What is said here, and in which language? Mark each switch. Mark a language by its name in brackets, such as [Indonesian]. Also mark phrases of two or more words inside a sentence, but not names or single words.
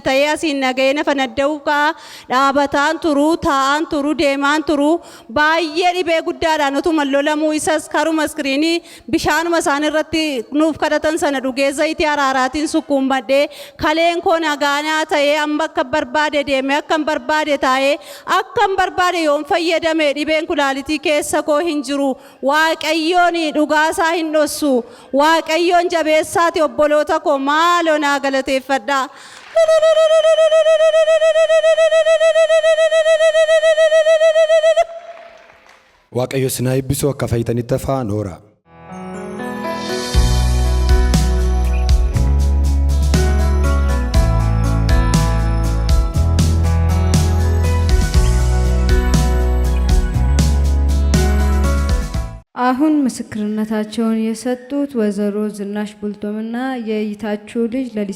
[Oromo] ta'ee asiin nagahee nafa nadda'uuf kaa dhaabataan turuu taa'aan turuu deemaan turuu baay'ee dhibee guddaadhaan utuma lolamuu isas karuma iskiriinii bishaanuma isaan irratti nuuf kadhatan sana dhugee zayitii araaraatiin sukkuumbadhee kaleen koo nagaanaa ta'ee amma akka barbaade deemee akka barbaade taa'ee akka barbaade yoon fayyadame dhibeen kulaalitii keessa koo hin jiru waaqayyoon dhugaasaa hin dhossu waaqayyoon jabeessaati obboloota koo maaloo naa galateeffadha. Waaqayyo sinaa eebbisuu akka fayyitanitti afaan hoora. [Amharic] አሁን ምስክርነታቸውን የሰጡት ወይዘሮ ዝናሽ ቡልቶምና የይታችሁ ልጅ ለሊሴ